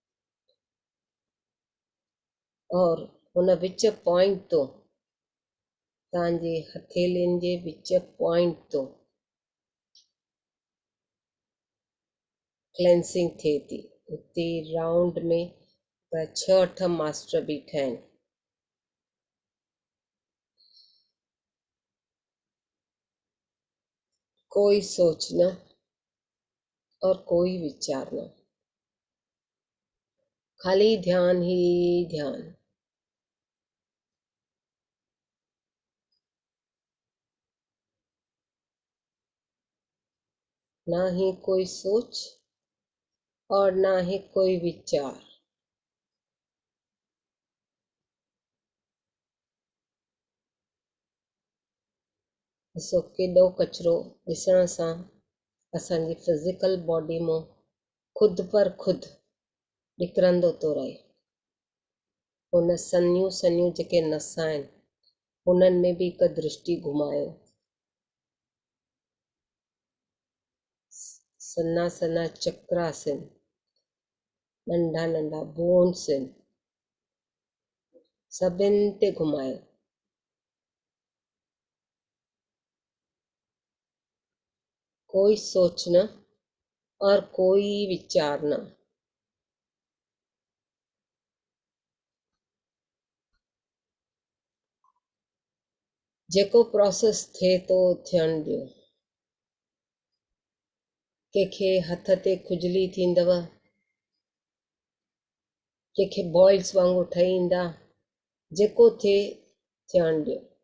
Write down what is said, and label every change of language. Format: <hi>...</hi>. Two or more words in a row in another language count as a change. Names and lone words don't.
<sd>और हुन विच पॉइंट तो तव्हांजे हथेलियुनि जे विच पॉइंट तो क्लेंसिंग थिए थी। उते राउंड में 6-8 मास्टर बीठा आहिनि।</sd> <hi>कोई सोच न और कोई विचार न, खाली ध्यान ही ध्यान। ना ही कोई सोच और ना ही कोई विचार।</hi> <sd>ॾिसो केॾो कचिरो ॾिसण सां असांजी</sd> <en>physical body</en> <sd>मां ख़ुदि पर ख़ुदि निकिरंदो थो रहे। हुन सन्यूं सन्यूं जेके नसां आहिनि उन्हनि में बि हिकु दृष्टि घुमायो। सन्हा सन्हा चक्रास आहिनि, नंढा नंढा बोन्स आहिनि, सभिनि ते घुमायो।</sd> <hi>कोई सोच न और कोई विचार न।</hi> <sd>जेको प्रोसेस थिए थो थियण ॾियो। कंहिंखे हथ ते खुजली थींदव, कंहिंखे बॉइल्स वांगुरु ठही ईंदा, जेको थिए थियण ॾियो।</sd>